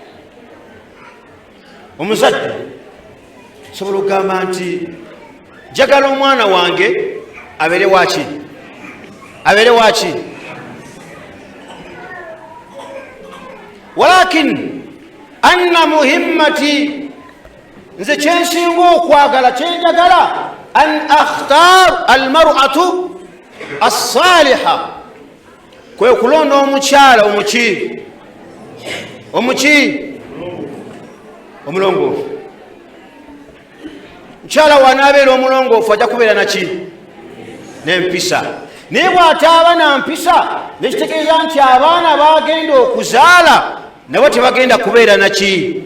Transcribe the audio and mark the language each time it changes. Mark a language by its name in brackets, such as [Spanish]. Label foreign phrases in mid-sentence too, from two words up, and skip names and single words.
[Ganda] omuzadde sobola okugamba nti jagala omwana wange abeere waki? abeere waki? [Arabic] ولكن أنا مهمتي, [Ganda] nze kyensinga okwagala, kyenjagala, [Arabic] أن أختار المرأة الصالحة, [Ganda] kwe okulonda omukyala omuki? omulongoofu. mukyala wanaabeera omulongoofu ajja kubeera naki? n'empisa. naye bw'ataaba na mpisa nekitegeeza nti abaana bagenda okuzaala nabo tebagenda kubeera naki?